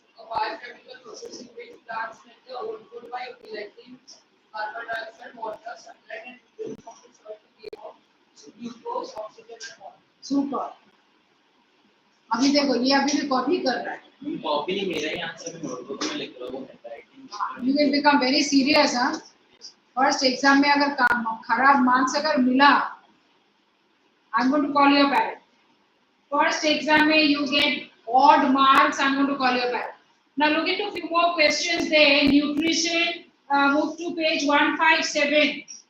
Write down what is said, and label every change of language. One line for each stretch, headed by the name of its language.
English: Biochemical processing which plants make the output by collecting carbon dioxide, water, sunlight, and fuel from the soil to give out glucose, oxygen, and water. Super.
Hindi: अभी देखो ये अभी भी copy कर रहा है. Copy नहीं मेरा ही आंसर में नोटबुक में लिख रहा हूँ writing.
English: You will become very serious, हाँ.
Hindi: First exam में अगर खराब मार्क्स अगर मिला,
English: I'm going to call your parent. First exam में you get odd marks, I'm going to call your parent. Now look into a few more questions there. Nutrition, move to page 157.